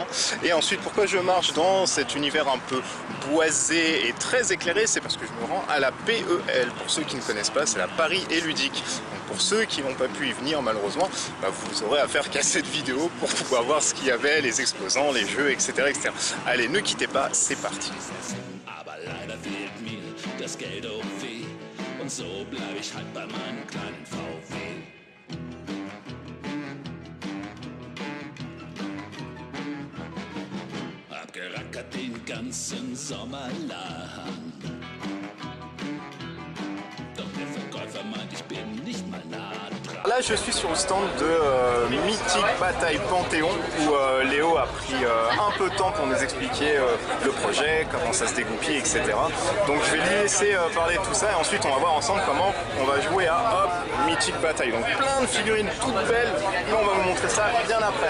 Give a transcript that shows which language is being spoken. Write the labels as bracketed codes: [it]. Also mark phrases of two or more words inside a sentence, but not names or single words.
[fr] Et ensuite pourquoi je marche dans cet univers un peu boisé et très éclairé, c'est parce que je me rends à la PEL. Pour ceux qui ne connaissent pas, c'est la Paris et Ludique. Donc pour ceux qui n'ont pas pu y venir malheureusement, vous aurez à faire qu'à cette vidéo pour pouvoir voir ce qu'il y avait, les exposants, les jeux, etc. Allez, ne quittez pas, c'est parti. [de] Und so bleib ich halt bei meinem kleinen VW. Abgerackert den ganzen Sommer lang. Doch der Verkäufer meint, ich bin nicht mal nah dran. [fr] Là, je suis sur le stand de Mythic Bataille Panthéon où Léo a pris un peu de temps pour nous expliquer le projet, comment ça se dégoupille, etc. Donc je vais lui laisser parler de tout ça et ensuite on va voir ensemble comment on va jouer à Mythic Bataille. Donc plein de figurines toutes belles et on va vous montrer ça bien après.